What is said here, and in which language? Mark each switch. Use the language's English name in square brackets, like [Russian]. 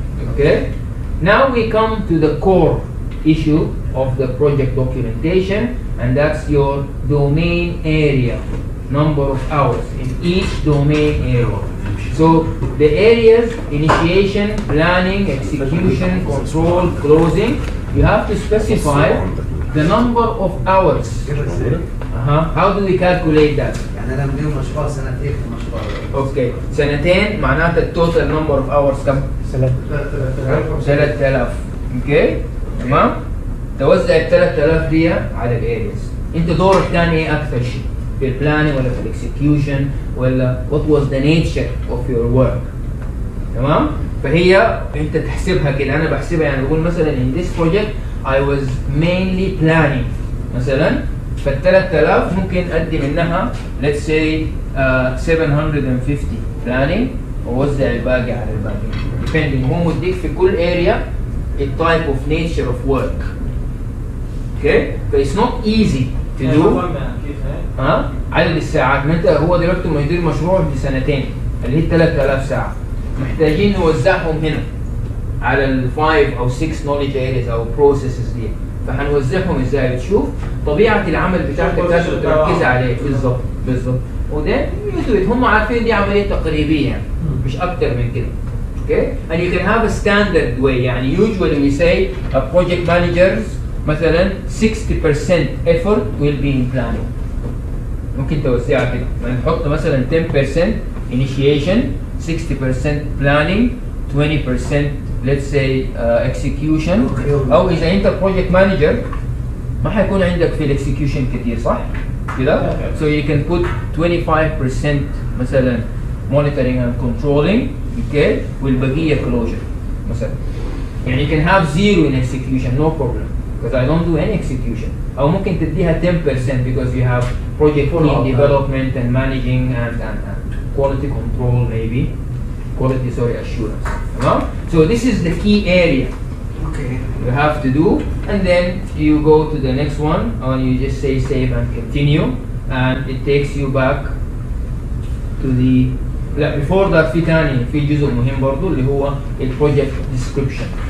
[English] Okay, now we come to the core issue of the project documentation, and that's your domain area, number of hours in each domain area. So the areas: initiation, planning, execution, control, closing. You have to specify the number of hours. How do we calculate that? [Arabic] يعني انا بدي مشروع سنتين في المشروع. Okay, سنتين معناتها التوتال [English] number of hours [Arabic] كم؟ 3000. اوكي تمام؟ توزع ال 3000 دي على الارياز. انت دورك ثاني ايه اكثر شيء؟ في البلاننج ولا في الاكسكيوشن ولا [English] what was the nature of your work؟ [Arabic] تمام؟ فهي انت تحسبها كده، انا بحسبها يعني بقول مثلا [English] in this project I was mainly planning [Arabic] مثلا، فال 3000 ممكن ادي منها let's say 750 planning ووزع الباقي على الباقي depending هو مديك في كل area [English] a type of nature of work. Okay, so it's not easy to do. [Arabic] عدد الساعات، ما انت هو دلوقتي مدير مشروع لسنتين اللي هي 3000 ساعة، محتاجين نوزعهم هنا على ال 5 أو 6 knowledge areas أو processes دي، فهنوزعهم ازاي؟ بتشوف طبيعة العمل بتاعتك لازم تركز عليه بالظبط بالظبط، وده هم عارفين دي عملية تقريبية يعني مش أكتر من كده. [English] Okay, and you can have a standard way. يعني usually we say a project managers مثلا 60% effort will be in planning. [Arabic] ممكن توزعها كده، نحط مثلا 10% initiation, 60% planning, 20% [English] let's say execution. [Arabic] أو إذا أنت project manager ما حيكون عندك في الاكسكيوشن كتير صح؟ كده؟ [English] So you can put [Arabic] 25% مثلا [English] monitoring and controlling. Okay, [Arabic] والبقية [English] closure مثلا. يعني you can have zero in execution, no problem, because I don't do any execution. [Arabic] أو ممكن تديها [English] 10% because you have project team development and managing and quality control maybe, quality assurance. So this is the key area. Okay. You have to do, and then you go to the next one, and you just say save and continue, and it takes you back to the. [Arabic] لا [English] before that [Arabic] في ثاني في جزء مهم برضو اللي هو البروجكت description.